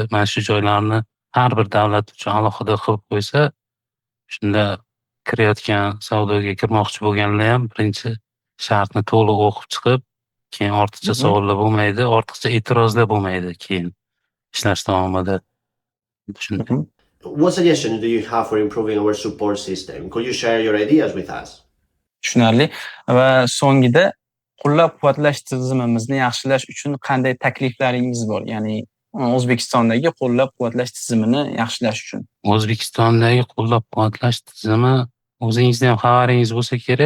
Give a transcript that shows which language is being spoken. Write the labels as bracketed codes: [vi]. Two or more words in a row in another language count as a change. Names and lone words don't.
[uz] Mana shu joylarni har bir davlat uchun alohida qilib qo'ysa, shunda kirayotgan savdoga kirmoqchi bo'lganlar ham birinchi shartni to'liq o'qib chiqib, keyin ortiqcha savollar bo'lmaydi, ortiqcha e'tirozlar bo'lmaydi keyin ishlash davomida. Shunday. [en] What suggestions do you have for improving our support system? Could you share your ideas with us? [uz] Tushunarli. Va so'ngida qo'llab-quvvatlash tizimimizni yaxshilash uchun qanday takliflaringiz bor? Ya'ni O'zbekistondagi qo'llab-quvvatlash tizimini yaxshilash uchun. O'zbekistondagi qo'llab-quvvatlash tizimi o'zingizda ham xabaringiz bo'lsa kerak.